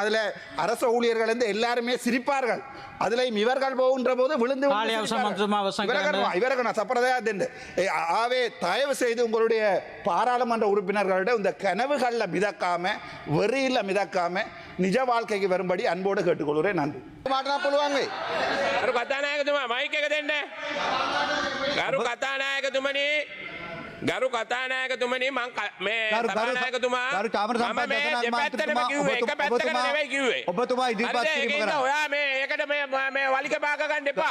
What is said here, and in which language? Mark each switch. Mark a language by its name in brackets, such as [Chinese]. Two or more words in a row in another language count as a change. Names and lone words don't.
[Tamil] அதில் அரசு ஊழியர்கள் வந்து எல்லாருமே சிரிப்பார்கள். அதிலையும் இவர்கள் போகின்ற போது விழுந்து ஆவே தயவு செய்து உங்களுடைய பாராளுமன்ற உறுப்பினர்களிட இந்த கனவுகளில் மிதக்காம வெறியில் மிதக்காம நிஜ வாழ்க்கைக்கு வரும்படி அன்போடு கேட்டுக்கொள்கிறேன். நன்றி. [Sinhala] ගරු කතානායකතුමනි මං මේ කතානායකතුමා මම මේ දෙපැත්තටම කිව්වේ එක පැත්තකට නෙවෙයි කිව්වේ. ඔබතුමා ඉදිරිපත් කිරීම කරා. ඔයා මේ ඒකට මේ වලිග පාක ගන්න එපා.